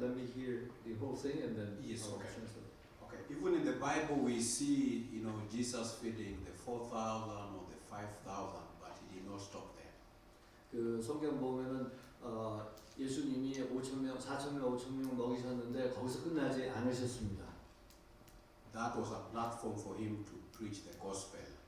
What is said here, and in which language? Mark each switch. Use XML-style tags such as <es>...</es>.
<en>Let me hear the whole thing and then Yes, I'll okay. translate. Okay, even in the Bible we see, Jesus feeding the 4,000 or the 5,000, but he did not stop there.</en> <ko>그 성경 보면은 예수님이 5,000명, 4,000명, 5,000명 먹이셨는데 거기서 끝나지 않으셨습니다.</ko> <en>That was a platform for him to preach the gospel.</en>